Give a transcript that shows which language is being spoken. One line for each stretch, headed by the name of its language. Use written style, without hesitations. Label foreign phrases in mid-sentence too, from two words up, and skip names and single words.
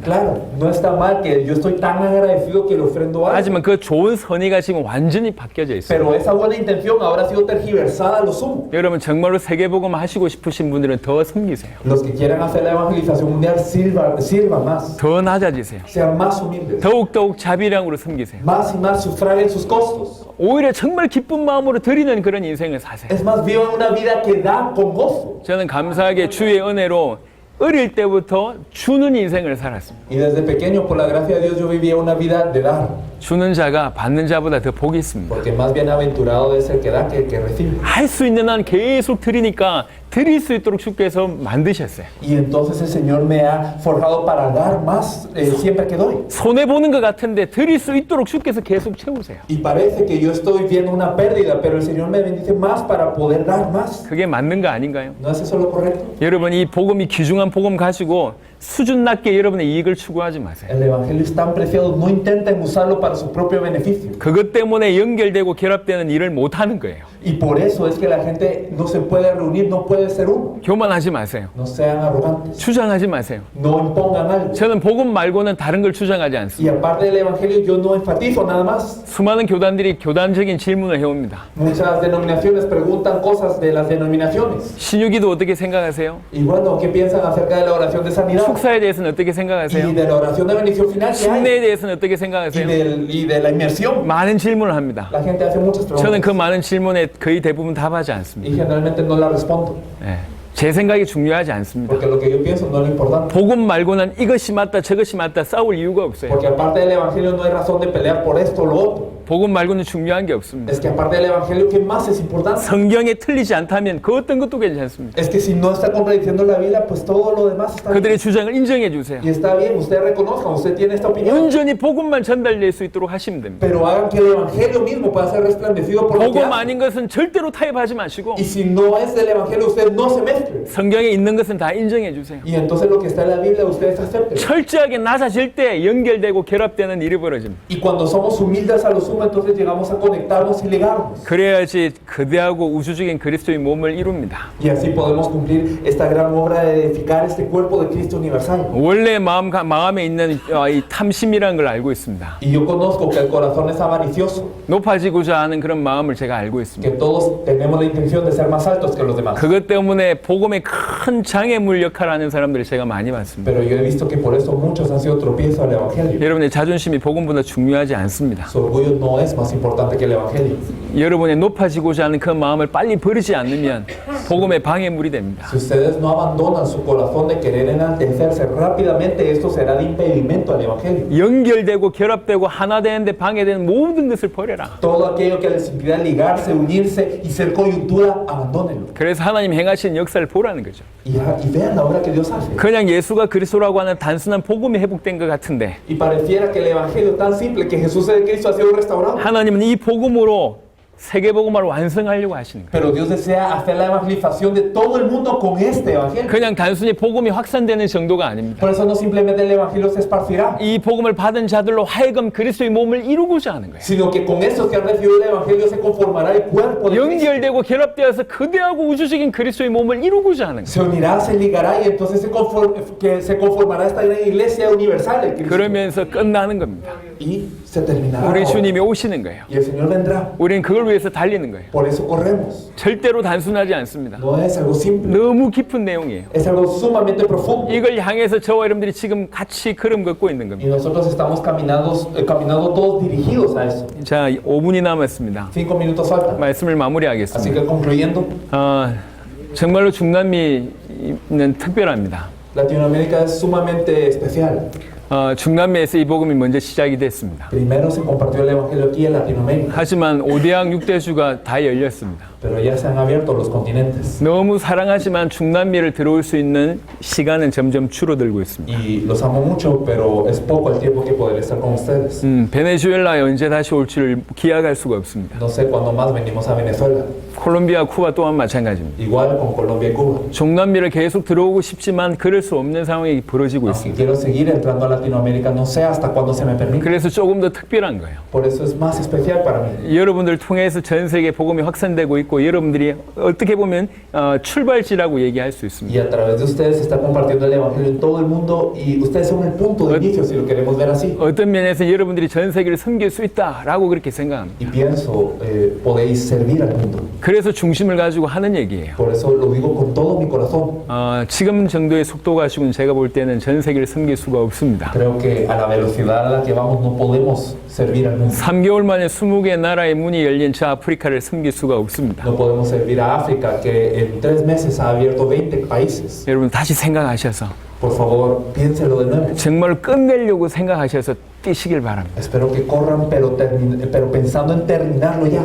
Spanish: Claro, no está mal que yo estoy tan agradecido que le ofrendo algo.
Korean: 하지만 그 좋은 선의가 지금 완전히 바뀌어져 있어요.
Spanish: Pero esa buena intención ahora ha sido tergiversada a lo sumo.
Korean: 여러분 정말로 세계복음 하시고 싶으신 분들은 더 섬기세요.
Spanish: Los que quieran hacer la evangelización mundial sirvan más.
Korean: 더 낮아지세요.
Spanish: Sean más humildes.
Korean: 더욱더욱 자비량으로 섬기세요.
Spanish: Más y más sufraguen sus costos.
Korean: 오히려 정말 기쁜 마음으로 드리는 그런 인생을 사세요.
Spanish: Es más, vivan una vida que da con gozo.
Korean: 저는 감사하게 주의 은혜로 어릴 때부터 주는 인생을 살았습니다.
Spanish: Y desde pequeño, por la gracia de Dios, yo vivía una vida de dar.
Korean: 주는 자가 받는 자보다 더 복이 있습니다.
Spanish: Porque más bienaventurado es el que da que el que recibe.
Korean: 할 수 있는 한 계속 드리니까 드릴 수 있도록 주께서 만드셨어요.
Spanish: Y entonces el Señor me ha forjado para dar más siempre que doy.
Korean: 손해보는 것 같은데 드릴 수 있도록 주께서 계속 채우세요.
Spanish: Y parece que yo estoy viendo una pérdida, pero el Señor me bendice más para poder dar más.
Korean: 그게 맞는 거 아닌가요?
Spanish: ¿No es eso lo correcto?
Korean: 여러분 이 복음이 귀중한 복음 가지고 수준 낮게 여러분의 이익을 추구하지 마세요.
Spanish: El Evangelio es tan preciado, no intenten usarlo para su propio beneficio.
Korean: 그것 때문에 연결되고 결합되는 일을 못하는 거예요.
Spanish: Y por eso es que la gente no se puede reunir, no puede ser uno.
Korean: 교만하지 마세요.
Spanish: No sean arrogantes,
Korean: 주장하지 마세요.
Spanish: no impongan algo.
Korean: 저는 복음 말고는 다른 걸 주장하지
Spanish: Y
Korean: 않습니다.
Spanish: aparte del Evangelio, yo no enfatizo nada más.
Korean: 수많은 교단들이 교단적인 질문을 해옵니다.
Spanish: Muchas denominaciones preguntan cosas de las denominaciones.
Korean: 신유기도 어떻게 생각하세요?
Spanish: Y bueno, ¿qué piensan acerca de la oración de sanidad?
Korean: 축사에 대해서는 어떻게
Spanish: Y
Korean: 생각하세요?
Spanish: de la oración de bendición final que hay.
Korean: 순례에 대해서는 어떻게
Spanish: Y,
Korean: 생각하세요?
Spanish: y de la inmersión.
Korean: 많은 질문을 합니다.
Spanish: La gente hace muchas
Korean: 저는
Spanish: preguntas.
Korean: 그 많은 질문에 거의 대부분 답하지 않습니다.
Spanish: Y generalmente no la respondo.
Korean: 예. 제 생각이 중요하지 않습니다.
Spanish: Porque lo que yo pienso no es lo importante.
Korean: 복음 말고는 이것이 맞다 저것이 맞다 싸울 이유가 없어요.
Spanish: Porque aparte del Evangelio no hay razón de pelear por esto o lo otro.
Korean: 복음 말고는 중요한 게 없습니다.
Spanish: Es que aparte del Evangelio, ¿qué más es importante?
Korean: 성경에 틀리지 않다면 그 어떤 것도 괜찮습니다.
Spanish: Es que si no está contradiciendo la Biblia, pues todo lo demás está bien.
Korean: 그들의 주장을 인정해 주세요.
Spanish: Y está bien, usted reconozca, usted tiene esta opinión.
Korean: 온전히 복음만 전달될 수 있도록 하시면 됩니다.
Spanish: Pero hagan que el Evangelio mismo pueda ser resplandecido por lo que
Korean: 복음
Spanish: hace.
Korean: 아닌 것은 절대로 타협하지 마시고
Spanish: Y si no es del Evangelio, usted no se mezcle.
Korean: 성경에 있는 것은 다 인정해 주세요.
Spanish: Y entonces lo que está en la Biblia, ustedes acepten.
Korean: 철저하게 낮아질 때 연결되고 결합되는 일이 벌어집니다.
Spanish: Y cuando somos humildes a lo sumo, entonces llegamos a conectarnos y ligarnos.
Korean: 그래야지 거대하고 우주적인 그리스도의 몸을 이룹니다.
Spanish: Y así podemos cumplir esta gran obra de edificar este cuerpo de Cristo universal.
Korean: 원래 마음에 있는 이 탐심이라는 걸 알고 있습니다.
Spanish: Y yo conozco que el corazón es avaricioso,
Korean: 높아지고자 하는 그런 마음을 제가 알고 있습니다.
Spanish: que todos tenemos la intención de ser más altos que los demás.
Korean: 그것 때문에 복음의 큰 장애물 역할을 하는 사람들을 제가 많이 봤습니다.
Spanish: Pero yo he visto que por eso muchos han sido tropiezo al Evangelio.
Korean: 여러분의 자존심이 복음보다 중요하지 않습니다.
Spanish: Su orgullo no es más importante que el Evangelio.
Korean: 여러분의 높아지고자 하는 그 마음을 빨리 버리지 않으면 복음의 방해물이 됩니다.
Spanish: Si ustedes no abandonan su corazón de querer enaltecerse rápidamente, esto será de impedimento al Evangelio.
Korean: 연결되고 결합되고 하나 되는데 방해되는 모든 것을 버려라.
Spanish: Todo aquello que les impida ligarse, unirse y ser coyuntura, abandónenlo.
Korean: 그래서 하나님 행하신 역사를 보라는 거죠.
Spanish: Y vean la obra que Dios hace.
Korean: 그냥 예수가 그리스도라고 하는 단순한 복음이 회복된 것 같은데
Spanish: Y pareciera que el Evangelio tan simple, que Jesús es Cristo, ha sido restaurado.
Korean: 하나님은 이 복음으로 세계복음을 완성하려고 하시는 거예요.
Spanish: Pero Dios desea hacer la evangelización de todo el mundo con este Evangelio.
Korean: 그냥 단순히 복음이 확산되는 정도가 아닙니다.
Spanish: Por eso no simplemente el Evangelio se esparcirá,
Korean: 이 복음을 받은 자들로 하여금 그리스도의 몸을 이루고자 하는 거예요.
Spanish: sino que con estos que han recibido el Evangelio se conformará el cuerpo de Cristo.
Korean: 연결되고 결합되어서 거대하고 우주적인 그리스도의 몸을 이루고자 하는 거예요.
Spanish: Se unirá, se ligará y entonces se conformará esta gran iglesia universal de Cristo.
Korean: 그러면서 끝나는 겁니다.
Spanish: Y se terminará.
Korean: 우리 주님이 오시는 거예요.
Spanish: Y el Señor vendrá.
Korean: 우리는 그걸 위해서 달리는 거예요.
Spanish: Por eso corremos.
Korean: 절대로 단순하지 않습니다.
Spanish: No es algo simple,
Korean: 너무 깊은 내용이에요.
Spanish: es algo sumamente profundo.
Korean: 이걸 향해서 저와 여러분들이 지금 같이 걸음 걷고 있는
Spanish: Y
Korean: 겁니다.
Spanish: nosotros estamos caminando todos dirigidos a eso.
Korean: 자, 5분이 남았습니다.
Spanish: 5 minutos faltan.
Korean: 말씀을
Spanish: Así
Korean: 마무리하겠습니다.
Spanish: que concluyendo,
Korean: 정말로 중남미는 특별합니다.
Spanish: Latinoamérica es sumamente especial.
Korean: 중남미에서 이 복음이 먼저 시작이 됐습니다.
Spanish: Primero se compartió el Evangelio aquí en Latinoamérica,
Korean: 하지만 5대양 6대주가 다 열렸습니다.
Spanish: pero ya se han abierto los continentes.
Korean: 너무 사랑하지만 중남미를 들어올 수 있는 시간은 점점 줄어들고 있습니다.
Spanish: Y los amo mucho, pero es poco el tiempo que podré estar con ustedes.
Korean: 베네수엘라에 언제 다시 올지를 기약할 수가 없습니다.
Spanish: No sé cuándo más venimos a Venezuela.
Korean: 콜롬비아, 쿠바 또한 마찬가지입니다.
Spanish: Igual con Colombia y Cuba.
Korean: 중남미를 계속 들어오고 싶지만 그럴 수 없는 상황이 벌어지고
Spanish: Aunque
Korean: 있습니다.
Spanish: quiero seguir entrando a Latinoamérica, no sé hasta cuándo se me permite.
Korean: 그래서 조금 더 특별한 거예요.
Spanish: Por eso es más especial para mí.
Korean: 여러분들 통해서 전 세계 복음이 확산되고 있고 여러분들이 어떻게 보면 출발지라고 얘기할 수 있습니다.
Spanish: Y a través de ustedes se está compartiendo el Evangelio en todo el mundo y ustedes son el punto de inicio, si lo queremos ver así.
Korean: 어떤 면에서 여러분들이 전 세계를 섬길 수 있다라고 그렇게 생각합니다.
Spanish: Y pienso, podéis servir al mundo.
Korean: 그래서 중심을 가지고 하는 얘기예요.
Spanish: Por eso lo digo con todo mi corazón.
Korean: 지금 정도의 속도 가지고는 제가 볼 때는 전 세계를 섬길 수가 없습니다.
Spanish: Creo que a la velocidad a la que vamos no podemos servir al mundo.
Korean: 3개월 만에 20개 나라의 문이 열린 저 아프리카를 섬길 수가 없습니다.
Spanish: No podemos servir a África, que en 3 meses ha abierto 20 países.
Korean: 여러분 다시 생각하셔서
Spanish: Por favor, piénselo de nuevo.
Korean: 정말 끝내려고 생각하셔서 뛰시길 바랍니다.
Spanish: Espero que corran, pero pensando en terminarlo ya.